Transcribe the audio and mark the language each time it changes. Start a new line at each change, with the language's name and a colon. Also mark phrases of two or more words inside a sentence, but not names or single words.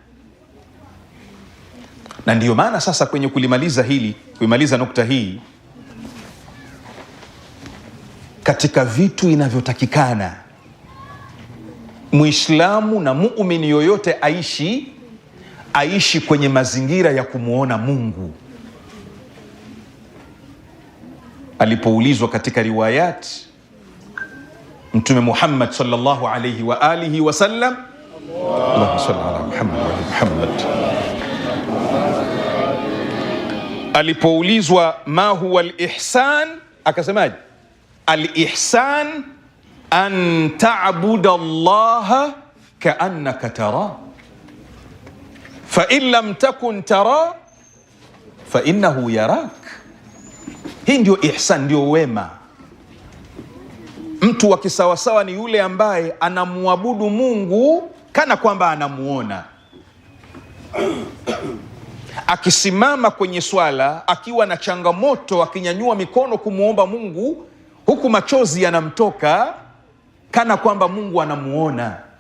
Swahili: Na ndiyo maana sasa kwenye kuimaliza nukta hii, katika vitu inavyotakikana Muislamu na muumini yoyote aishi kwenye mazingira ya kumuona Mungu. Alipoulizwa katika riwayat, Mtume Muhammad
Arabic: صلى الله عليه وعلى آله وسلم, اللهم صل على محمد وآل محمد,
Swahili: alipoulizwa
Arabic: ما هو الإحسان,
Swahili: akasemaje?
Arabic: الإحسان أن تعبد الله كأنك ترى فإن لم تكن ترى فإنه يراك.
Swahili: Hii ndio ihsan, ndio wema. Mtu wa kisawasawa ni yule ambaye anamuabudu Mungu kana kwamba anamuona. Akisimama kwenye swala akiwa na changamoto, akinyanyua mikono kumuomba Mungu huku machozi yanamtoka, kana kwamba Mungu anamuona.